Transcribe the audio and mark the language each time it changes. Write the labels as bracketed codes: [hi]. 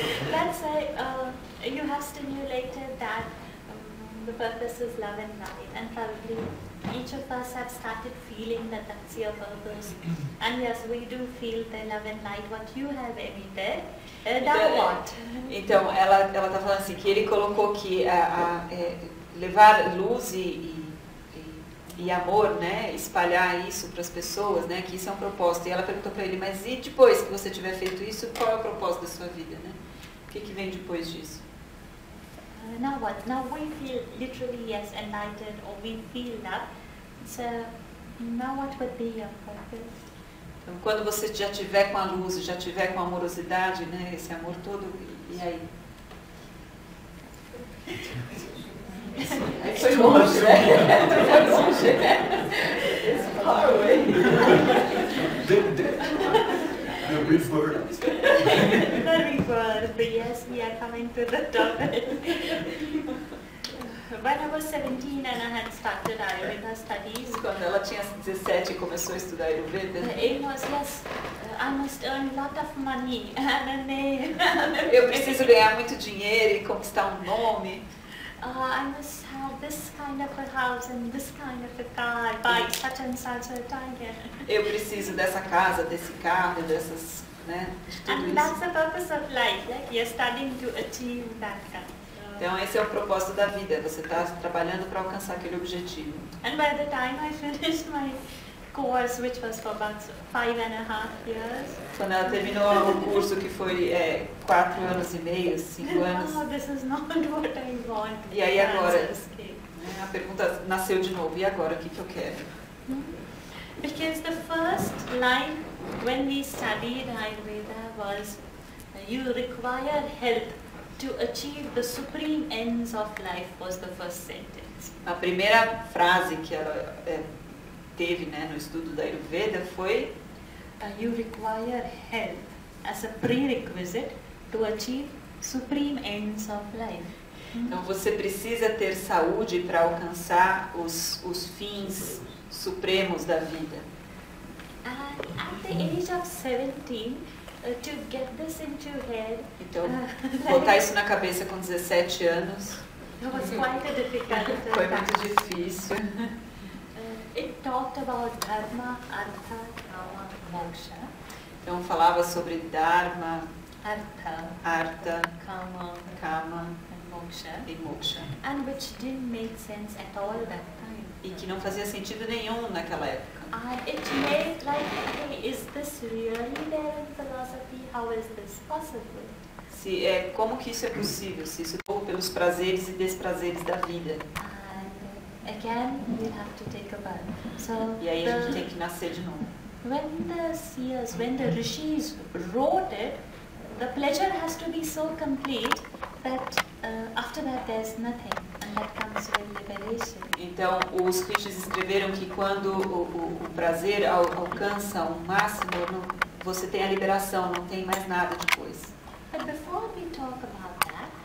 [en] let's say you have stimulated that the purpose is love and light, and probably each of us have started feeling that that's your purpose. And yes, we do feel the love and light what you have emitted. Now what? [pt] Então, ela está falando assim, que ele colocou que levar luz e amor, né, espalhar isso para as pessoas, né, que isso é um propósito. E ela perguntou para ele, mas e depois que você tiver feito isso, qual é o propósito da sua vida, né? O que vem depois disso? [en] Now what? Now we feel literally yes enlightened, or we feel love. So now what would be your purpose? [pt] Então, quando você já tiver com a luz, já tiver com a amorosidade, né, esse amor todo, e aí? Foi longe, né? Foi longe, né? [en] It's far away. The reverb. The reverb, yes, we are coming to the topic. When I was 17 and I had started Ayurveda studies, [pt] Quando ela tinha 17 e começou a estudar Ayurveda, [en] the aim was yes, I must earn a lot of money and a name. [pt] eu preciso ganhar muito dinheiro e conquistar um nome. [en] I must have this kind of a house and this kind of a car by such and such a time. [pt] Eu preciso dessa casa, desse carro, dessas, né, de tudo [en] And [pt] isso. [en] that's the purpose of life, like you're studying to achieve that kind. [pt] Então esse é o propósito da vida, você está trabalhando para alcançar aquele objetivo. [en] And by the time I finished my course, which was for about 5.5 years, [pt] Quando ela terminou o curso, que foi 4 anos e meio, 5 anos, [en] oh, this is not what I want. [pt] E aí agora? [en] Answers came. [pt] a pergunta nasceu de novo, e agora, o que eu quero? [en] Because the first line when we studied Ayurveda was, you require health to achieve the supreme ends of life, was the first sentence. [pt] A primeira frase que ela teve, né, no estudo da Ayurveda foi: [en] You require health as a prerequisite to achieve supreme ends of life. [pt] então você precisa ter saúde para alcançar os fins supremos da vida. [en] And at the age of 17, to get this into your head, [pt] Então, botar isso na cabeça com 17 anos [en] it was quite a difficult [pt] foi [en] task. [pt] muito difícil. [en] It talked about dharma, artha, kama, moksha. [pt] Então falava sobre Dharma, [en] Artha, [pt] Artha, [en] kama, [pt] Kama [en] and moksha, [pt] e Moksha. [en] and which didn't make sense at all that time. [pt] E que não fazia sentido nenhum naquela época. [en] It made like, hey, is this really there in philosophy? How is this possible? [pt] Como que isso é possível? Se isso é pelos prazeres e desprazeres da vida. [en] And again, we have to take a birth. So [pt] E aí a gente tem que nascer de novo. [en] when the seers, when the rishis wrote it, the pleasure has to be so complete that after that there's nothing, and that comes with liberation. [pt] Então, os rishis escreveram que quando o prazer alcança o máximo, você tem a liberação, não tem mais nada depois. [en] But before we talk about that,